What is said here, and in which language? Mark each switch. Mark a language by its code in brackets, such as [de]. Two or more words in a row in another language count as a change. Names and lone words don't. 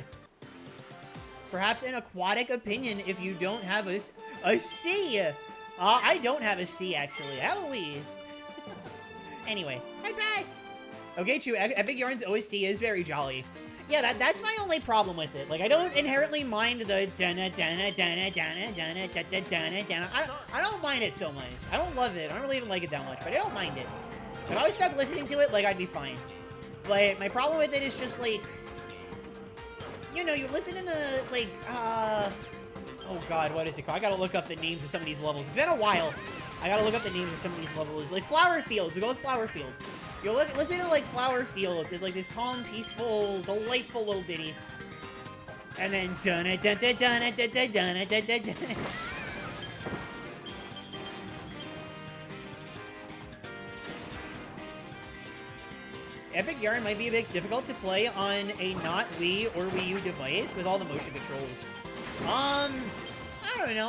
[en] Perhaps an aquatic opinion if you don't have a C. I don't have a C, actually. Halloween. Anyway, hi, Pat. Okay, true. Epic Yarn's OST is very jolly. Yeah, that's my only problem with it. Like, I don't inherently mind the dana dana dana dana dana dana dana dana. I don't mind it so much. I don't love it. I don't really even like it that much, but I don't mind it. If I was stuck listening to it, like, I'd be fine. But my problem with it is just, like, you know, you're listening to, like, oh god, what is it called? I gotta look up the names of some of these levels. It's been a while. I gotta look up the names of some of these levels. Like, Flower Fields. We'll go with Flower Fields. You'll listen to, like, Flower Fields. It's, like, this calm, peaceful, delightful little ditty. And then, dun-a-dun-dun-dun-a-dun-a-dun-a-dun-a-dun. Epic Yarn might be a bit difficult to play on a not Wii or Wii U device with all the motion controls. I don't know.